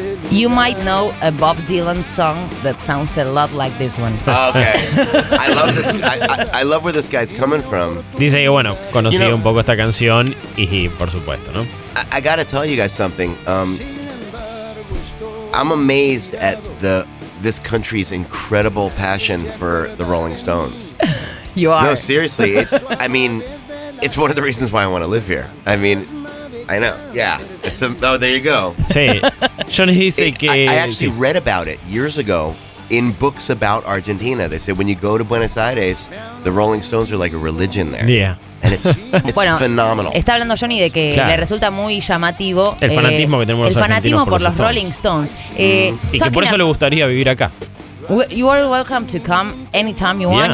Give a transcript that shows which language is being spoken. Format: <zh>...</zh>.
<en>You might know a Bob Dylan song that sounds a lot like this one. Okay. I love this. I love where this guy's coming from.</en> <es>Dice que, bueno, conocí un poco esta canción y, por supuesto, ¿no?</es> <en>I gotta tell you guys something. I'm amazed at this country's incredible passion for the Rolling Stones. You are. No, seriously. It's one of the reasons why I want to live here. I mean, I know. Yeah. There you go. Say it. Johnny, say que... I actually read about it years ago in books about Argentina. They said when you go to Buenos Aires, the Rolling Stones are like a religion there. Yeah. It's phenomenal.</en> <es>Está hablando Johnny de que le resulta muy llamativo el fanatismo que tenemos el fanatismo por los Rolling Stones. Y que por eso le gustaría vivir acá.</es> <en>You are welcome to come anytime you want.</en>